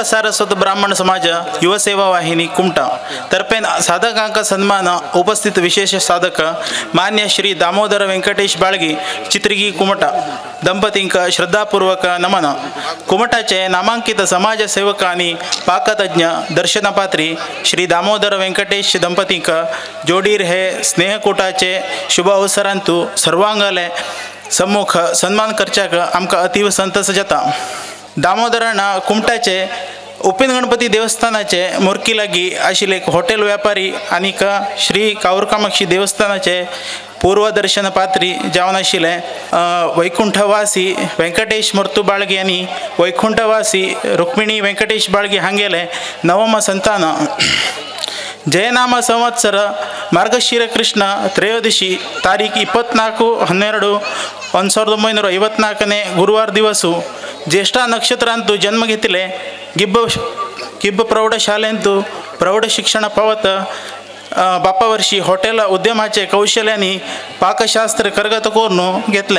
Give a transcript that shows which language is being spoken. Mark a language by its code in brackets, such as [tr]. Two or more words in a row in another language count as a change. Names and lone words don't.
[kok] सारस्वत ब्राह्मण समाज युव सेवा वाहिनी कुमटा तर्फे साधकांक सन्मान उपस्थित विशेष साधक मान्य श्री दामोदर व्यंकटेश बाळगी चित्रगी कुमटा ದಂಪತಿಂಕ ಶ್ರದ್ಧಾಪೂರ್ವಕ ನಮನ. ಕುಮಟಾचे नामांकित समाजसेवक आणि पाकतज्ञ दर्शनपात्री श्री दामोदर व्यंकटेश ದಂಪತಿಂಕ जोडीर हे स्नेहकूटाचे शुभ अवसरांतू सर्वांगाले सम्मुख सन्मान करच्याक आमकां अतीव संतस जाता. दामोदरान कुमटाचे उपेन गणपती देवस्थानाचे मोरकी लागी आशिल्ले हॉटेल व्यापारी आणि श्री कावरकामाक्षी देवस्थानाचे पूर्वदर्शन पात्री जावन आशिल्ले वैकुंठवासी व्यंकटेश मूर्तू बाळगी आणि वैकुंठवासी रुक्मिणी व्यंकटेश बाळगी हांगेले नवम संतान. जयनाम संवत्सर मार्गशीर कृष्ण त्रयोदशी तारीख 24/12/1954 गुरुवार दिवसू ज्येष्ठ नक्षत्रांतू जन्म घेतले. गिब्ब प्रौढशालेंतू प्रौढ शिक्षण पावत बापा वर्षी हॉटेल उद्यमाचे कौशल्याने पाकशास्त्र करगत करून घेतले.